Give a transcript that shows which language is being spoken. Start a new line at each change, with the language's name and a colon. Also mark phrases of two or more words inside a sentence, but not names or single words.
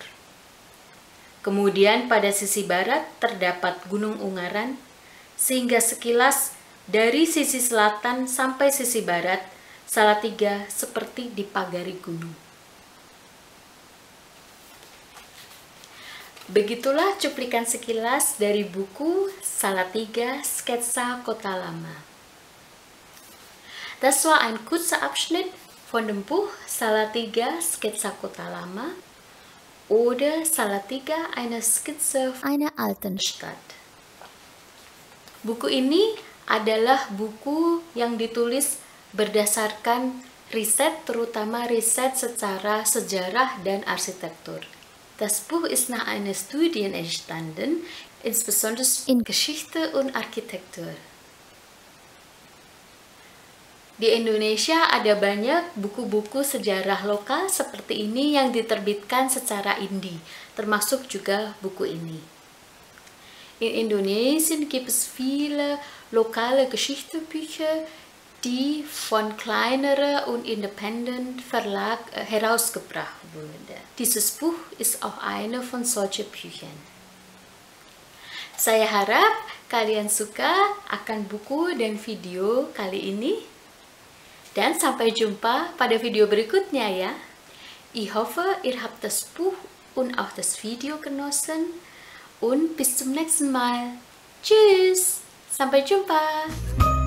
Indonesian: Kemudian pada sisi barat terdapat Gunung Ungaran, sehingga sekilas dari sisi selatan sampai sisi barat, Salatiga seperti dipagari gunung. Begitulah cuplikan sekilas dari buku Salatiga Sketsa Kota Lama.
German: Das war ein kurzer Abschnitt von dem Buch Salatiga Sketsa Kota Lama oder Salatiga eine Skizze einer alten Stadt.
Indonesian: Buku ini adalah buku yang ditulis berdasarkan riset, terutama riset secara sejarah dan arsitektur.
German: Das Buch ist nach einer Studie entstanden, insbesondere in Geschichte und Architektur.
Indonesian: Di Indonesia ada banyak buku-buku sejarah lokal seperti ini yang diterbitkan secara indie, termasuk juga buku ini.
German: In Indonesien gibt es viele lokale Geschichtsbücher, die von kleineren und independent Verlag herausgebracht wurde. Dieses Buch ist auch eine von solchen Büchern.
Indonesian: Saya harap kalian suka akan buku dan video kali ini. Dan sampai jumpa pada video berikutnya ya.
German: Ich hoffe, ihr habt das Buch und auch das Video genossen. Und bis zum nächsten Mal. Tschüss.
Indonesian: Sampai jumpa.